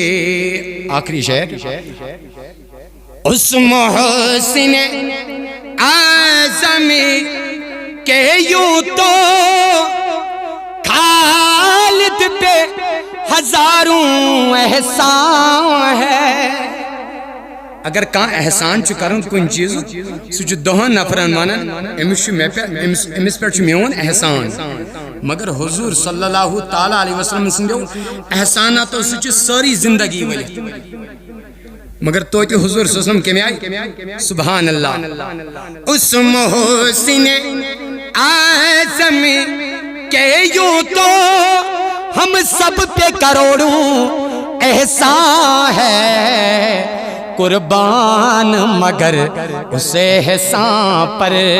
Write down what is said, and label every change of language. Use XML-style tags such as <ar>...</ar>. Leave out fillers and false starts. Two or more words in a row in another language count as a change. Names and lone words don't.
<ur>آخری شعر، اس محسن اعظم کے یوں تو خالد پہ ہزاروں احسان ہے۔</ur> <ks>اگر کان احسان چھ کرن کن چیز سہ دہن نفرن ونان امس پہ میون احسان، مگر حضور</ks> <ar>صلی اللہ تعالی علیہ وسلم</ar> <ks>سندو احساناتو سہ ساری زندگی ولت، مگر توتہ حضور</ks> <ar>صلی اللہ علیہ وسلم</ar> <ks>کمی آئی؟</ks> <ar>سبحان اللہ۔</ar> <ur>اس محسن اعظم کے یوں تو ہم سب پہ کروڑوں احسان ہے، قربان مگر اس احسان پر،</ur>